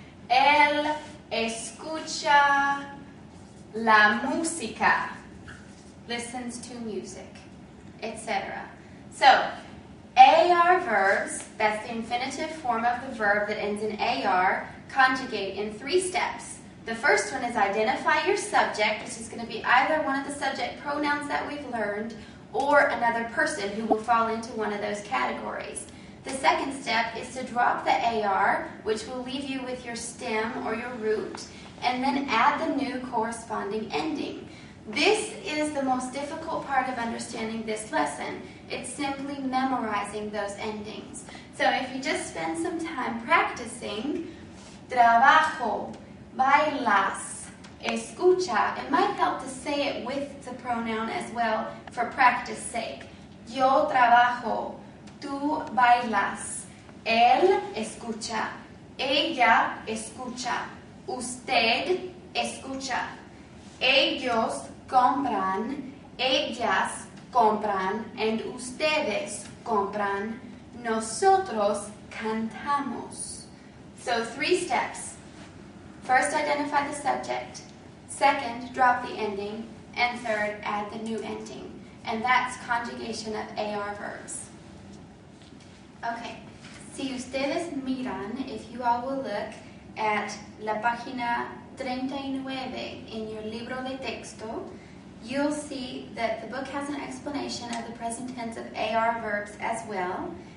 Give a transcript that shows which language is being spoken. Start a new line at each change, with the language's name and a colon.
Spanish: Él escucha la música,
English: listens to music, etc. So, AR verbs, that's the infinitive form of the verb that ends in AR, conjugate in 3 steps. The first one is identify your subject, which is going to be either one of the subject pronouns that we've learned or another person who will fall into one of those categories. The second step is to drop the AR, which will leave you with your stem or your root, and then add the new corresponding ending. This is the most difficult part of understanding this lesson. It's simply memorizing those endings. So if you just spend some time practicing,
Spanish: trabajo, bailas, escucha,
English: it might help to say it with the pronoun as well for practice sake.
Spanish: Yo trabajo, tú bailas, él escucha, ella escucha, usted escucha, ellos compran, ellas compran, and ustedes compran, nosotros cantamos.
English: So 3 steps. First, identify the subject. Second, drop the ending. And third, add the new ending. And that's conjugation of AR verbs. Okay,
Spanish: si ustedes miran,
English: if you all will look at
Spanish: la página 39
English: in your
Spanish: libro de texto,
English: you'll see that the book has an explanation of the present tense of AR verbs as well.